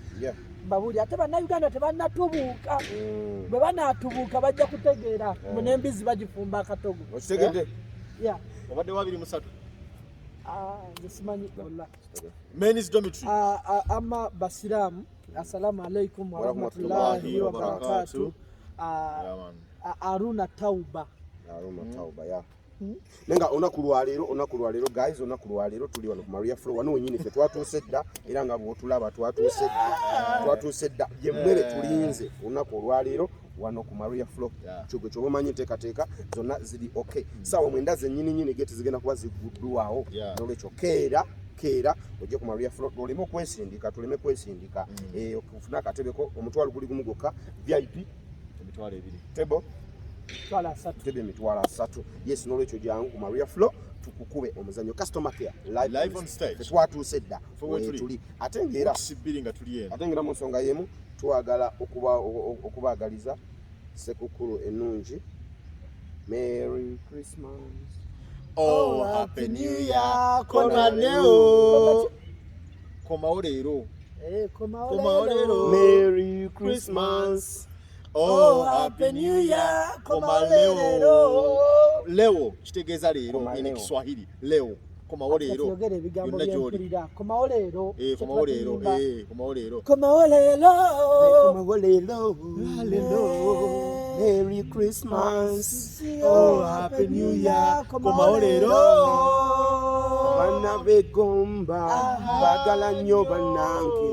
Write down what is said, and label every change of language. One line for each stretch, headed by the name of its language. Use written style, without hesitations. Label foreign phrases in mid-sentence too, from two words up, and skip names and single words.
English: Yeah.
Ganda: Babuli ate bannayuganda tebannatubuuka. Bwe banaatubuuka bajja kutegeera munembizi bagifumba akatogo. Okitegedde?
English: Yeah.
Ganda: Obadde wabiri musatu. Nze simanyi walla.
English: Men's dormitory.
Ganda: Amma basiramu
Arabic: السلام عليكم ورحمة الله وبركاته.
Ganda: Aruna Tauba.
English: Yeah.
Ganda: Nenga onaku lwaleero guys, onaku lwaleero tuli wano ku Maria Flow wano wenyini fe twatuuse dda era nga bw'otulaba twatuuse dda yemmere tulinze onaku olwaleero wano ku Maria Flow. Kyogwe kyoba omanyi enteekateeka zonna ziri okay. Saawa mwenda zennyini geti zigenda kuba ziguddwawo n'olwekyo keera ojje ku Maria Flow oleme kwesindika okufuna akatebeko omutwalo guli gumu gwokka VIP emitwalo 2 table Tebe emitwalo 3. Yes, n'olwekyo jangu ku Maria Flow tukukube omuzannyo
English: customer care live on stage
Ganda: twatuuse dda tuli ate ngera mu nsonga y'emu twagala okubaagaliza sekukulu ennungi.
English: Merry Christmas. Oh, Happy New Year.
Ganda: Komawo leero. Komawo
English: Merry Christmas. Oh, Happy New Year.
Ganda: Komawo leo kitegeeza leero ine Kiswahili leo. Komawo leero. Yonna gy'oli. Komawo leero.
English: Merry Christmas. Oh, Happy New Year.
Ganda: Komawo leero. Bana begomba bagala nnyo bannange.